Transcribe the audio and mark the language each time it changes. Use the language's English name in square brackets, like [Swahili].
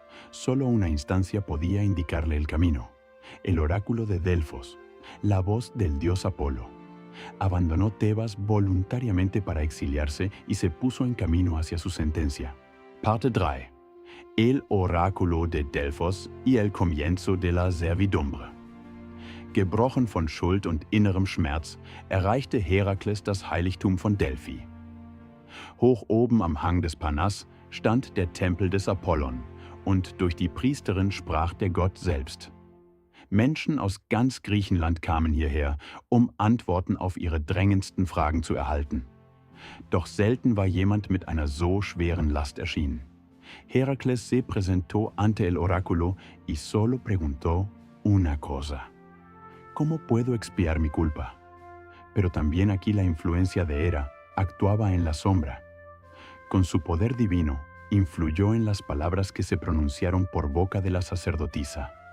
[Spanish] Solo una instancia podía indicarle el camino: el oráculo de Delfos, la voz del dios Apolo. Abandonó Tebas voluntariamente para exiliarse y se puso en camino hacia su sentencia. Parte 3. El oráculo de Delfos y el comienzo de la servidumbre. [German] Gebrochen von Schuld und innerem Schmerz erreichte Herakles das Heiligtum von Delphi. Hoch oben am Hang des Parnass stand der Tempel des Apollon, und durch die Priesterin sprach der Gott selbst. Menschen aus ganz Griechenland kamen hierher, um Antworten auf ihre drängendsten Fragen zu erhalten. Doch selten war jemand mit einer so schweren Last erschienen. [Spanish] Heracles se presentó ante el oráculo y solo preguntó una cosa: ¿cómo puedo expiar mi culpa? Pero también aquí la influencia de Hera actuaba en la sombra. Con su poder divino, influyó en las palabras que se pronunciaron por boca de la sacerdotisa.